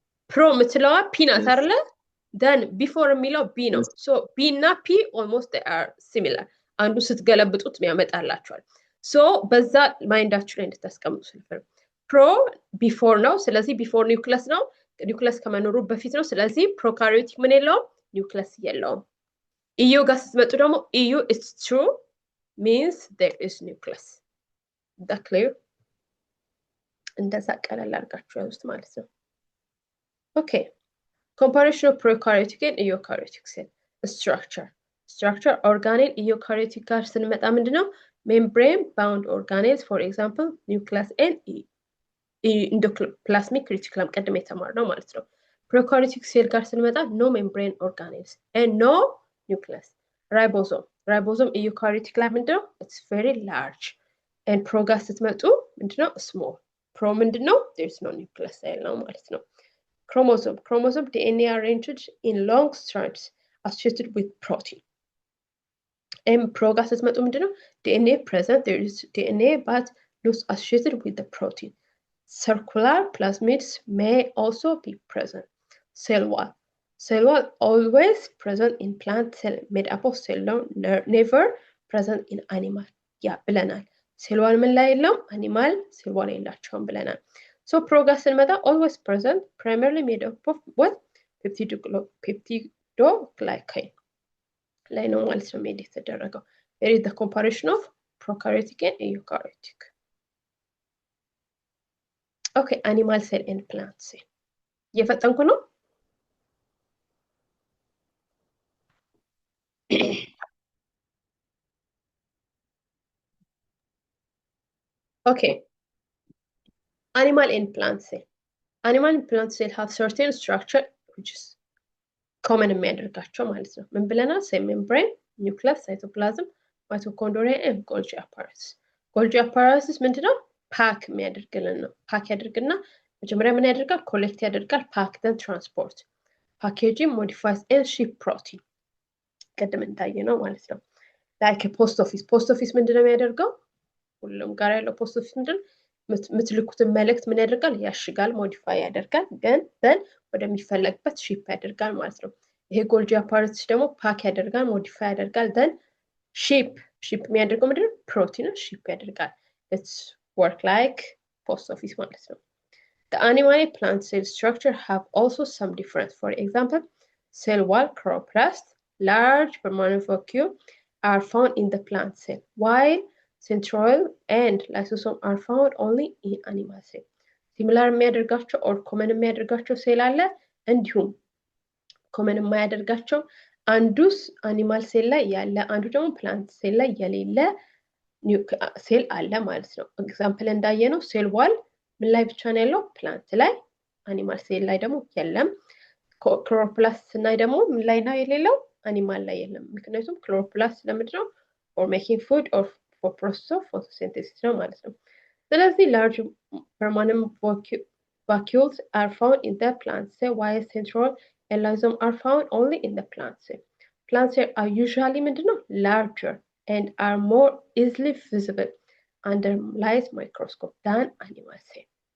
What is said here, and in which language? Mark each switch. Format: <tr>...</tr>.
<am>ፕሮ የምትለዋ ፒ ናት አይደለ? then ቢፎር የሚለው ቢ ነው። ሶ ቢ እና ፒ</am> <en>almost they are similar</en> <am>አንዱ ስትገለብጡት ነው ያመጣላችኋል። ሶ በዛ ማይንዳችሁ ላይ እንድታስቀምጡ ስለፈር ፕሮ ቢፎር ነው። ስለዚህ ቢፎር ኒውክለስ ነው። ኒውክለስ ከመኖሩ በፊት ነው። ስለዚህ ፕሮካሪዮቲክ ምን የለውም? ኒውክለስ የለውም። ኢዩ ጋር ስትመጡ ደግሞ ኢዩ</am> <en>it's true means there is nucleus. that clear?</en> <am>እንደዛ ቀለል አድርጋችሁ ያዙት ማለት ነው።</am> <en>okay, comparison of prokaryotic and eukaryotic cell structure organelle eukaryotic</en> <am>ጋር ስንመጣ ምንድነው?</am> <en>membrane bound organelles, for example nucleus and endoplasmic reticulum</en> <am>ቀደም የተማርነው ማለት ነው።</am> <en>prokaryotic cell</en> <am>ጋር ስንመጣ</am> <en>no membrane organelles and no nucleus. ribosome eukaryotic</en> <am>ላይ ምንድነው?</am> <en>it's very large and pro</en> <am>ጋር ስትመጡ ምንድነው?</am> <en>small. pro ምንድነው? there is no nucleus</en> <am>ነው ማለት ነው።</am> <en>chromosome DNA arranged in long strands associated with protein.</en> <am>pro ጋር ስትመጡ ምንድነው?</am> <en>DNA present, there is DNA but not associated with the protein. Circular plasmids may also be present. Cell wall always present in plant cell made up of cell never present in animal.</en> <am>ብለናል። cell wall ምን ላይ የለውም?</am> <en>animal cell wall</en> <am>የላቸውም ብለናል።</am> <en>so progress</en> <am>ስንመጣ</am> <en>always present, primarily made up of what? peptidoglycan</en> <am>ላይ ነው ማለት ነው ሜድ የተደረገው።</am> <en>here is the comparison of prokaryotic and eukaryotic. okay, animal cell and plant cell</en> <am>እየፈጠንኩ ነው።</am> <en>okay, animal and plant cell have certain structure which is common</en> <am>የሚያደርጋቸው ማለት ነው። ምን ብለናል?</am> <en>cell membrane, nucleus, cytoplasm, mitochondria and Golgi apparatus.</en> <am>Golgi apparatus ምንድነው? ፓክ የሚያደርግልን ነው። ፓክ ያደርግና መጀመሪያ ምን ያደርጋል?</am> <en>ኮሌክት ያደርጋል። ፓክ then transport, packaging, modifies and ship protein</en> <am>ቀደም እንዳየ ነው ማለት ነው።</am> <en>like post office</en> <am>ምንድነው የሚያደርገው? ሁሉም ጋር ያለው post office ምንድነው? ምትልኩትን መልእክት ምን ያደርጋል? ያሽጋል፣ ሞዲፋይ ያደርጋል then ወደሚፈለግበት ሺፕ ያደርጋል ማለት ነው። ይሄ ጎልጂ አፓራተስ ደግሞ ፓክ ያደርጋል፣ ሞዲፋይ ያደርጋል then ሺፕ የሚያደርገው ምንድነው? ፕሮቲንን ሺፕ ያደርጋል።</am> <en>it's work like post office</en> <am>ማለት ነው።</am> <en>the animal and plant cell structure have also some difference. for example, cell wall, chloroplast, large permanent vacuole are found in the plant cell, while centroid and lysosome are found only in animal cell.</en> <am>similar የሚያደርጋቸው or common የሚያደርጋቸው ሴል አለ፣ እንዲሁም common የማያደርጋቸው አንዱስ አኒማል ሴል ላይ ያለ አንዱ ደግሞ ፕላንት ሴል ላይ የሌለ ሴል አለ ማለት ነው። ኤግዛምፕል እንዳየነው ሴል ዋል ምን ላይ ብቻ ነው ያለው? ፕላንት ላይ። አኒማል ሴል ላይ ደግሞ የለም። ክሎሮፕላስት ስናይ ደግሞ ምን ላይ ነው የሌለው? አኒማል ላይ የለም። ምክንያቱም ክሎሮፕላስት ለምንድን ነው?</am> <en>for making food or for process of photosynthesis</en> <am>ነው ማለት ነው። ስለዚህ</am> <en>large permanent vacuoles are found in the plant cell, while central and lysosome are found only in the plant cell. Plant cells are usually</en> <am>ምንድን ነው?</am> <en>larger and are more easily visible under light microscope than animal cells.</en>